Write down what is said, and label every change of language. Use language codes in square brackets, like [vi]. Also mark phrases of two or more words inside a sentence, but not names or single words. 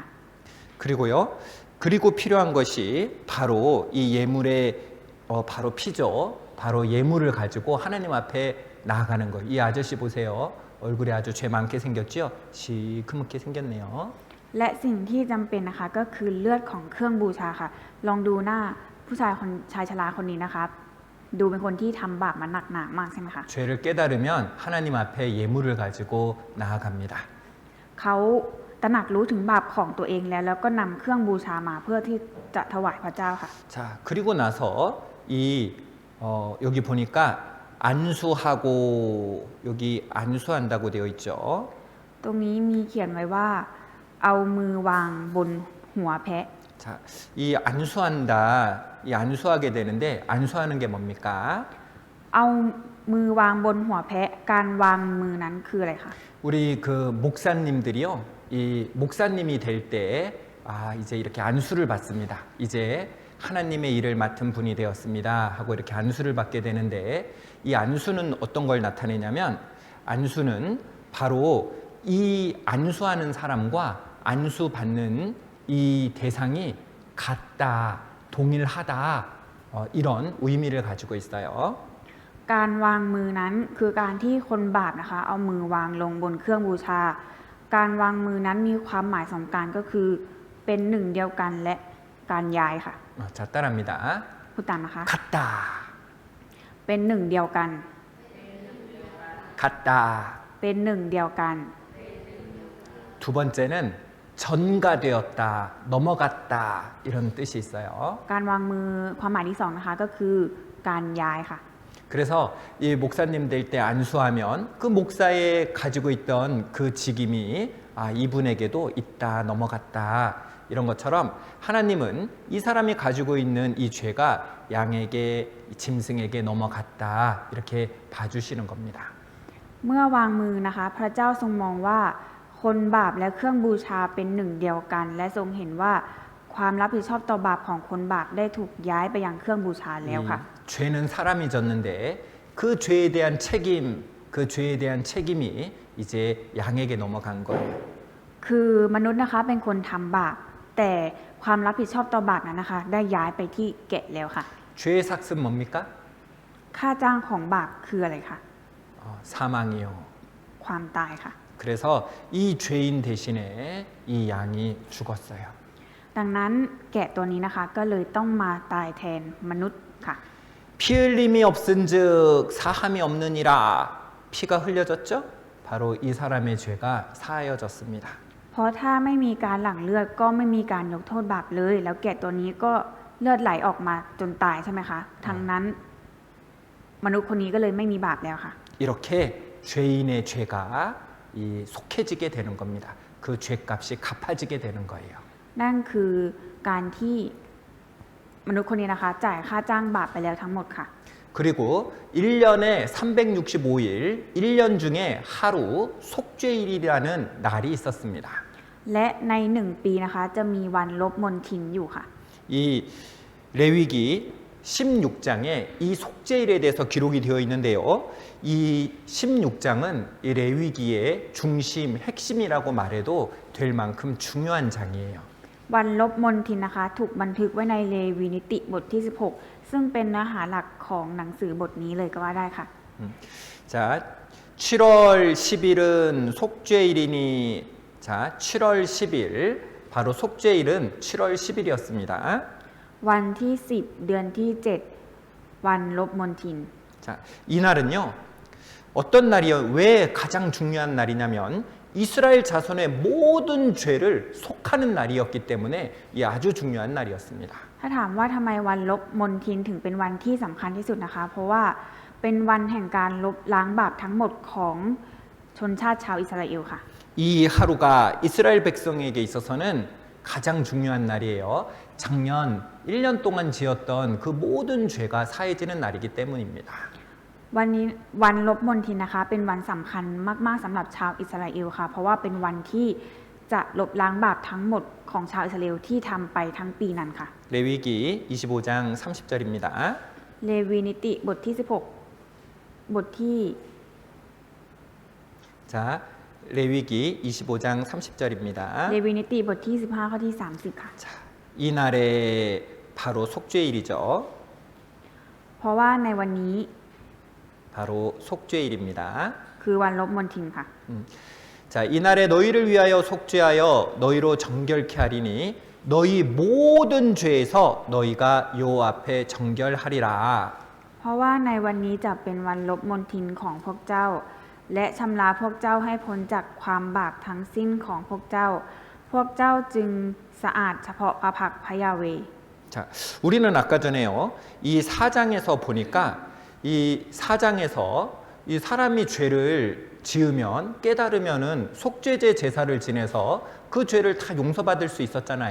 [ko] 그리고요 그리고 필요한 것이 바로 이 예물의 바로 피죠. 바로 예물을 가지고 하나님 앞에 나아가는 거. 이 아저씨 보세요. 얼굴에 아주 죄 많게 생겼죠? 시커멓게 생겼네요. [th] และสิ่งที่จำเป็นนะคะก็คือเลือดของเครื่องบูชาค่ะ ลองดูหน้าผู้ชายชราคนนี้นะคะดูเป็นคนที่ทำบาปมาหนักหนามากใช่ไหมคะ [ko] 죄를 깨달으면 하나님 앞에 예물을 가지고 나아갑니다. [th] เขาตระหนักรู้ถึงบาปของตัวเองแล้วก็นำเครื่องบูชามาเพื่อที่จะถวายพระเจ้าค่ะ [ko] 자, 그리고 나서 이 여기 보니까 안수하고 여기 안수한다고 되어 있죠. [th] ตรงนี้มีเขียนไว้ว่า เอามือวางบนหัวแพะ [ko] 자, 이 안수한다, 이 안수하게 되는데 안수하는 게 뭡니까? [th] เอามือวางบนหัวแพะการวางมือนั้นคืออะไรคะ [ko] 우리 그 목사님들이요, 이 목사님이 될 때 이제 이렇게 안수를 받습니다. 이제 하나님의 일을 맡은 분이 되었습니다 하고 이렇게 안수를 받게 되는데 이 안수는 어떤 걸 나타내냐면 안수는 바로 이 안수하는 사람과 안수받는 이 대상이 같다, 동일하다 이런 의미를 가지고 있어요. [th] การวางมือนั้นคือการที่คนบาปนะคะเอามือวางลงบนเครื่องบูชา การวางมือนั้นมีความหมายสำคัญก็คือเป็นหนึ่งเดียวกันและการย้ายค่ะ [ko] 자, 따라합니다. [th] พูดตามนะคะ [ko] 같다, [th] เป็นหนึ่งเดียวกัน [ko] 같다. [th] เป็นหนึ่งเดียวกัน [ko] 두 번째는 전가되었다, 넘어갔다 이런 뜻이 있어요. [th] การวางมือความหมายที่สองนะคะก็คือการย้ายค่ะ [ko] 그래서 이 목사님 될 때 안수하면 그 목사에 가지고 있던 그 직임이 이분에게도 있다, 넘어갔다 이런 것처럼 하나님은 이 사람이 가지고 있는 이 죄가 양에게 짐승에게 넘어갔다 이렇게 봐주시는 겁니다. [th] เมื่อวางมือนะคะพระเจ้าทรงมองว่าคนบาปและเครื่องบูชาเป็นหนึ่งเดียวกัน และทรงเห็นว่าความรับผิดชอบต่อบาปของคนบาปได้ถูกย้ายไปยังเครื่องบูชาแล้วค่ะ [ko] 죄는 사람이 졌는데 그 죄에 대한 책임, 그 죄에 대한 책임이 이제 양에게 넘어간 거예요. [th] คือมนุษย์นะคะเป็นคนทำบาปแต่ความรับผิดชอบต่อบาปนั้นนะคะได้ย้ายไปที่แกะแล้วค่ะ [ko] 죄의 삭은 뭡니까? [th] ค่าจ้างของบาปคืออะไรคะ [ko] 사망이요. [th] ความตายค่ะ [ko] 그래서 이 죄인 대신에 이 양이 죽었어요. [th] ดังนั้นแกะตัวนี้นะคะก็เลยต้องมาตายแทนมนุษย์ค่ะ [ko] 피 흘림이 없은즉 사함이 없느니라. 피가 흘려졌죠? 바로 이 사람의 죄가 사하여졌습니다. [th] เพราะถ้าไม่มีการหลั่งเลือดก็ไม่มีการยกโทษบาปเลย แล้วแกะตัวนี้ก็เลือดไหลออกมาจนตายใช่ไหมคะทั้งนั้นมนุษย์คนนี้ก็เลยไม่มีบาปแล้วค่ะ [ko] 이렇게 죄인의 죄가 속해지게 되는 겁니다. 그 그 죄값이 갚아지게 되는 거예요. [th] นั่นคือการที่มนุษย์คนนี้นะคะจ่ายค่าจ้างบาปไปแล้วทั้งหมดค่ะ [ko] 그리고 1년에 365일, 1년 중에 하루 속죄일이라는 날이 있었습니다. [th] และใน1 ปีนะคะจะมีวันลบมนทินอยู่ค่ะ [ko] 이 레위기 16장에 이 속죄일에 대해서 기록이 되어 있는데요. 이 16장은 이 레위기의 중심, 핵심이라고 말해도 될 만큼 중요한 장이에요. [th] วันลบมนทินนะคะถูกบันทึกไว้ในเลวีนิติบทที่ 16 ซึ่งเป็นเนื้อหาหลักของหนังสือบทนี้เลยก็ว่าได้ค่ะ [ko] 자, 7월 10일은 속죄일이니 자, 7월 10일 바로 속죄일은 7월 10일이었습니다. [th] วันที่ 10 เดือนที่ 7 วันลบมนทิน [ko] 자, 이날은요. 어떤 날이요? 왜 가장 중요한 날이냐면 이스라엘 자손의 모든 죄를 속하는 날이었기 때문에 이 아주 중요한 날이었습니다. [th] ถ้าถามว่าทำไมวันลบมนทินถึงเป็นวันที่สำคัญที่สุดนะคะ เพราะว่าเป็นวันแห่งการลบล้างบาปทั้งหมดของชนชาติชาวอิสราเอลค่ะ [ko] 이 하루가 이스라엘 백성에게 있어서는 가장 중요한 날이에요. 작년 1년 동안 지었던 그 모든 죄가 사해지는 날이기 때문입니다. [th] วันนี้วันลบมนทินนะคะเป็นวันสำคัญมากๆสำหรับชาวอิสราเอลค่ะ เพราะว่าเป็นวันที่จะลบล้างบาปทั้งหมดของชาวอิสราเอลที่ทำไปทั้งปีนั้นค่ะ [ko] 레위기 25장 30절입니다. [th] เลวีนิติบทที่ 16 บทที่ [ko] 자, 레위기 25장 30절입니다. [th] เลวีนิติบทที่ 15 ข้อที่ 30 ค่ะ [ko] 자, 이날에 바로 속죄일이죠. [th] เพราะว่าในวันนี้ [ko] 바로 속죄일입니다. [th] คือวันลบมนทินค่ะ [ko] 자, 이날에 너희를 위하여 속죄하여 너희로 정결케 하리니 너희 모든 죄에서 너희가 여호와 앞에 정결하리라. [th] เพราะว่าในวันนี้จะเป็นวันลบมนทินของพวกเจ้า และชำระพวกเจ้าให้พ้นจากความบาปทั้งสิ้นของพวกเจ้า พวกเจ้าจึงสะอาดเฉพาะพระพักตร์พระยาเวห์ [ko] 자, 우리는 아까 전에요. 이 4장에서 보니까 이 4장에서 이 사람이 죄를 지으면 깨달으면은 속죄제 제사를 지내서 그 죄를 다 용서받을 수 있었잖아요.